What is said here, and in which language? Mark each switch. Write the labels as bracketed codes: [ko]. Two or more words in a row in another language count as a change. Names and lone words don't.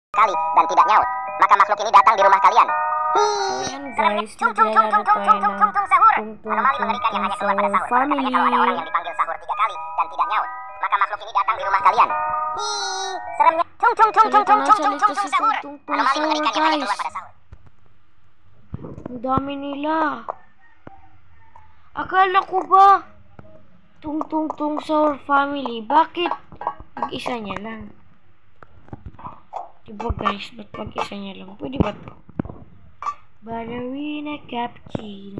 [id] kali dan tidak nyaut, maka makhluk ini datang di rumah kalian. [tl] Ayan guys, maglalaro tayo ng [id] Anomali mengerikan yang hanya keluar pada sahur. family. Katanya kalau ada orang yang dipanggil sahur 3 kali dan tidak nyaut, maka makhluk ini datang di rumah kalian. Seremnya. Sahur. Anomali mengerikan yang hanya keluar pada sahur. [tl] Ang dami nila. Akala ko ba tung sahur family? Bakit mag-isa niya lang? Diba guys, ba't mag-isa niya lang? Pwede ba to? Ballerina cappuccino.